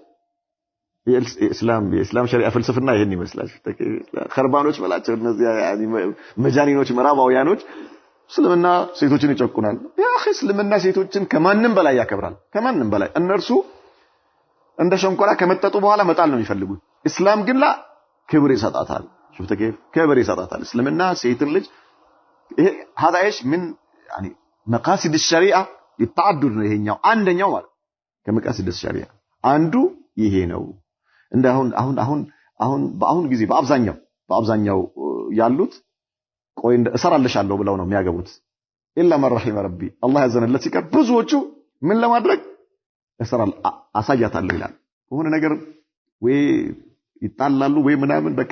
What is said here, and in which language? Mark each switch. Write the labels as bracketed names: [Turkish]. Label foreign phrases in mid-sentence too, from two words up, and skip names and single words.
[Amharic] የእስላም ሸሪዓ ፍልስፍና ይሄን ይመስላል خربانዎች መላቸው እነዚህ ያኒ መጃኒኖች ምዕራባውያኖች እስልምና ሴቶችን ይጨቁናል ያ اخي እስልምና ሴቶችን ከማንንም በላይ ያከብራል ከማንንም በላይ እነርሱ እንደ ሸንኮራ ከመጠጡ በኋላ መጣል ነው የሚፈልጉት እስላም ግን ላ ክብር ይሰጣታል [Arabic] شفت كيف [Amharic] ክብር ይሰጣታል እስልምና ሴትን ልጅ ይሄ [Arabic] هذا ايش من يعني مقاصد الشريعه للتعدد [Amharic] ነው ይሄኛው አንደኛው ማለት ከመቃሲድ الشريعه አንዱ ይሄ ነው እንደ አሁን ጊዜ በአብዛኛው ያሉት ቆይ እሰራልሻለሁ ብለው ነው የሚያገቡት [Arabic] إلا من رحم ربي [Amharic] አላህ ያዘነለት ሲቀር ብዙዎቹ ምን ለማድረግ እሰራል አሳያታለሁ ይላል ሆነ ነገር ወይ ይጣላሉ ወይ ምናምን በቃ